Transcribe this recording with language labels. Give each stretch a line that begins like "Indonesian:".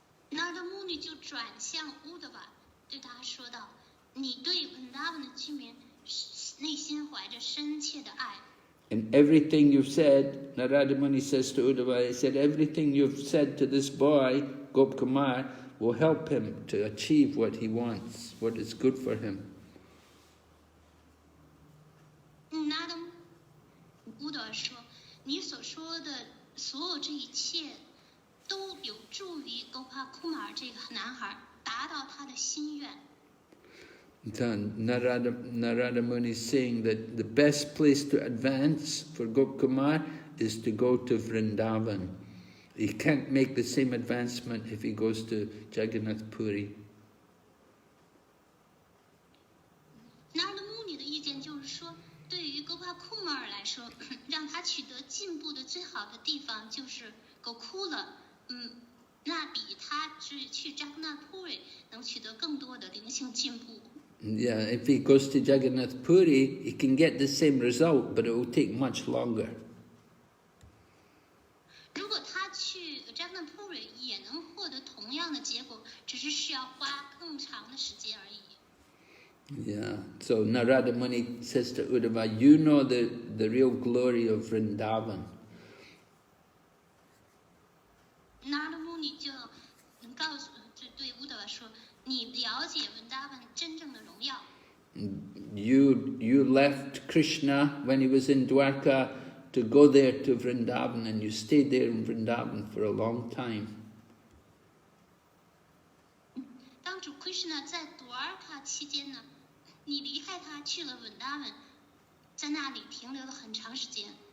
Chinese: 那的穆尼就转向乌德瓦，对他说道：“你对文达文的居民内心怀着深切的爱。”
English: And everything you've said, Narada Muni says to Uddhava, he said, everything you've said to this boy, Gopkumar, will help him to achieve what he wants, what is good for him.
Chinese: 那的乌德瓦说：“你所说的所有这一切，都有助于勾帕库马尔这个男孩达到他的心愿。”
English: Narada Muni is saying that the best place to advance for Gopkumar is to go to Vrindavan. He can't make the same advancement if he goes to Jagannath Puri.
Chinese: 那的穆尼的意见就是说，对于勾帕库马尔来说，让他取得进步的最好的地方就是狗库了。那比他去扎格纳普瑞能取得更多的灵性进步。
English: Yeah, if he goes to Jagannath Puri, he can get the same result, but it will take much longer.
Chinese: 如果他去扎格纳普瑞也能获得同样的结果，只是需要花更长的时间而已。
English: Yeah, so Narada Muni says to Uddhava, you know the real glory of Vrindavan.
Chinese: 那的穆尼就告诉对乌德瓦说：“你了解文达文真正的荣耀。”
English: You left Krishna when he was in Dwarka to go there to Vrindavan, and you stayed there in Vrindavan for a long time.
Chinese: 当主 Krishna 在多尔卡期间呢，你离开他去了文达文，在那里停留了很长时间。